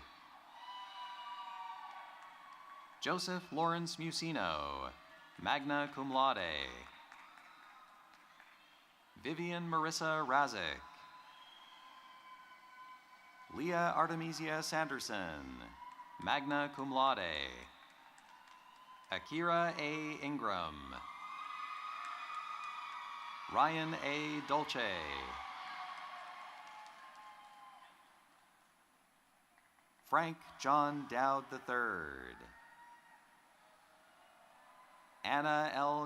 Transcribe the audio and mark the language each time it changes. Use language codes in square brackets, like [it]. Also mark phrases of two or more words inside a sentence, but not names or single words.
[en] Joseph Lawrence Musino, [la] magna cum laude. [en] Vivian Marissa Razik. Leah Artemisia Sanderson, [la] magna cum laude. [en] Akira A. Ingram. Ryan A. Dolce. Frank John Dowd III. Anna L.